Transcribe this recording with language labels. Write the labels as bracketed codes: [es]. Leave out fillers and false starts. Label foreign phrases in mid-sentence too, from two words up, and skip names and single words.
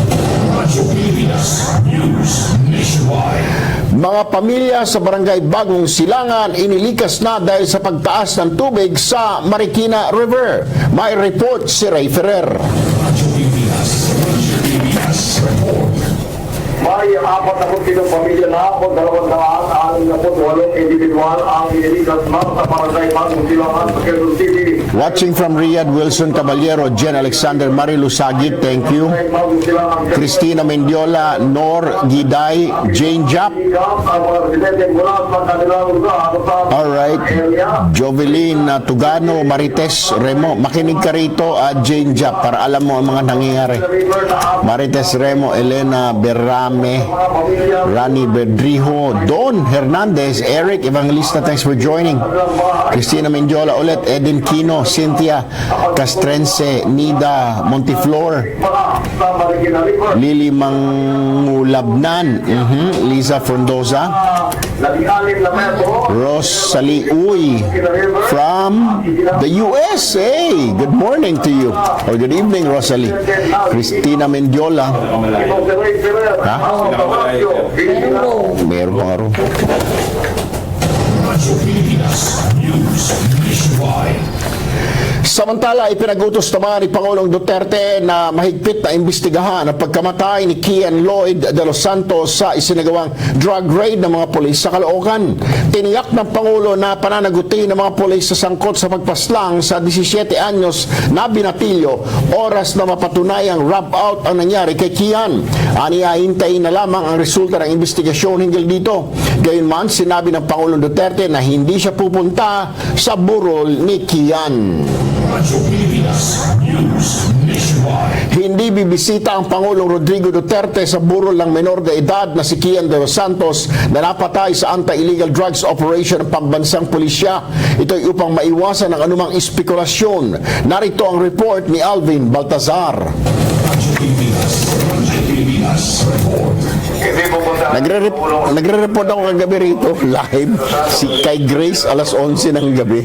[tl] Mga pamilya sa barangay Bagong Silangan inilikas na dahil sa pagtaas ng tubig sa Marikina River. May report si Ray Ferrer. May 47 pamilya na o 268 individual ang inilikas na sa barangay Bagong Silangan sa Quezon City. [en] Watching from Riyadh, Wilson Caballero, Jen Alexander, Marilu Sagit, thank you. Christina Mendiola, Nor Giday, Jane Jap. Alright. Jovelyn Tugano, Marites Remo. [tl] Makinig ka rito at Jane Jap para alam mo ang mga nangyayari. [en] Marites Remo, Elena Berrame, Rani Bedrijo, Don Hernandez, Eric Evangelista, thanks for joining. [tl] Christina Mendiola ulit, Eden Kino, Cynthia Castrense, Nida Montiflor, Lili Mangulabnan, Lisa Frondoza, [en] Rosalie Uy from the USA. Good morning to you, or good evening, Rosalie. Christina Mendiola. Ha? [tl] Meron pa nga ro. Samantala, ipinagutos naman ni Pangulong Duterte na mahigpit na imbestigahan ang pagkamatay ni Kian Lloyd de los Santos sa isinagawang drug raid ng mga pulis sa Caloocan. Tiniyak ng Pangulo na pananagutin ng mga pulis sa sangkot sa pagpaslang sa 17 anyos na binatilyo oras na mapatunayang [en] rub out [tl] ang nangyari kay Kian. Aniya, hintayin na lamang ang resulta ng investigasyon hinggil dito. Gayunman, sinabi ng Pangulong Duterte na hindi siya pupunta sa burol ni Kian. Hindi bibisita ang Pangulong Rodrigo Duterte sa burol ng menor de edad na si Kian de los Santos na napatay sa [en] anti-illegal drugs operation [tl] ng pambansang pulisya. Ito'y upang maiwasan ang anumang espekulasyon. Narito ang report ni Alvin Baltazar. Hindi pupunta. Nagre-report ako kagabi rito, live, kay Grace, alas 11 ng gabi.